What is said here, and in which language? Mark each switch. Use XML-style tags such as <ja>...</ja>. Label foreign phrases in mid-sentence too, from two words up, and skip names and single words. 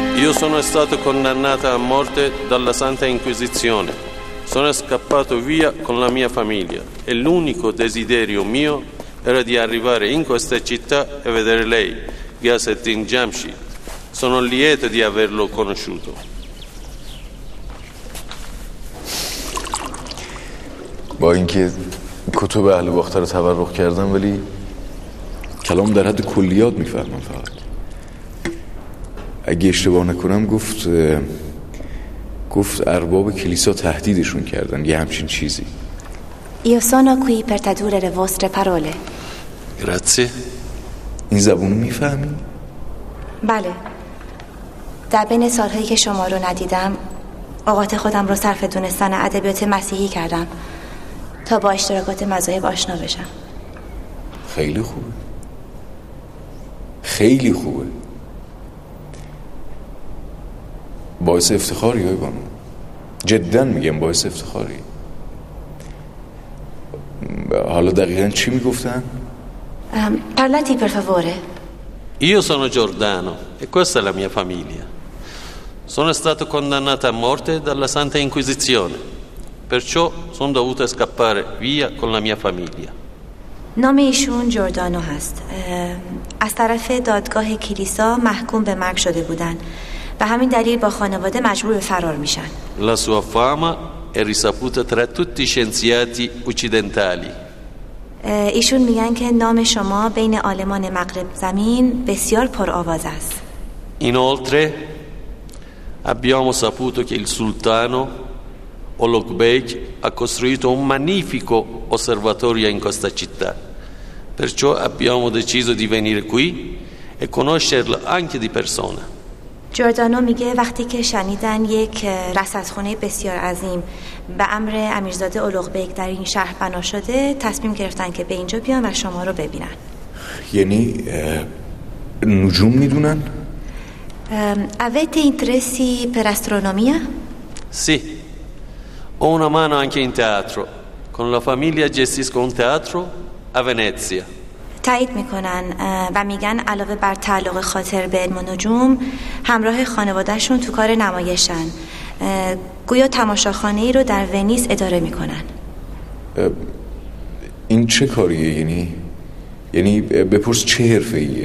<it>Io sono stato condannato a morte dalla Santa Inquisizione. Sono scappato via con la mia famiglia e l'unico desiderio mio era di arrivare in questa città e vedere lei, Ghayasettin Jamshid. Sono lieto di averlo conosciuto.</it> <fa>با اینکه کتب اهل باختر رو تبرک کردم ولی کلام در حد کلیات میفهمم. فقط اگه اشتباه نکنم گفت ارباب کلیسا تهدیدشون کردن، یه همچین چیزی.</fa> <it>Io sono qui per tradurre le vostre parole. Grazie.</it> <fa>این زبونو میفهمی؟ بله. در بین سالهایی که شما رو ندیدم اوقات خودم رو صرف دونستن ادبیات مسیحی کردم تا با اشتراکات مذاهب آشنا بشم. خیلی خوبه، خیلی خوبه. باعث افتخاری های بانو، جدا میگم باعث افتخاری. حالا دقیقا چی میگفتن؟</fa> <it>Parlati per favore. Io sono Giordano e questa è la mia famiglia. Sono stato condannato a morte dalla Santa Inquisizione, perciò sono dovuto scappare via con la mia famiglia.</it> <fa>نام ایشون جوردانو هست. از طرف دادگاه کلیسا محکوم به مرگ شده بودن و همین دلیل با خانواده مجبور به فرار میشن.</fa> <it>La sua fama è risaputa tra tutti i scienziati occidentali.</it> <fa>ایشون میگن که نام شما بین عالمان مغرب زمین بسیار پرآواز است.</fa> <it>Inoltre abbiamo saputo che il sultano Ulugh Beg ha costruito un magnifico osservatorio in questa città. Perciò abbiamo deciso di venire qui e conoscerlo anche di persona.</it> <fa>جوردانو میگه وقتی که شنیدن یک رصدخانه بسیار عظیم به امر امیرزاده اولوغ بیگ در این شهر بنا شده تصمیم گرفتن که به اینجا بیان و شما رو ببینن. یعنی نجوم میدونن؟</fa> <it>Avete interessi per astronomia? Sì, ho una mano anche in teatro. Con la famiglia gestisco un teatro a Venezia.</it> <fa>تایید میکنن و میگن علاوه بر تعلق خاطر به علم و نجوم همراه خانوادهشون تو کار نمایشن. گویا تماشاخانه ای رو در ونیز اداره میکنن. این چه کاریه؟ یعنی بپرس چه حرفه‌ایه؟</fa>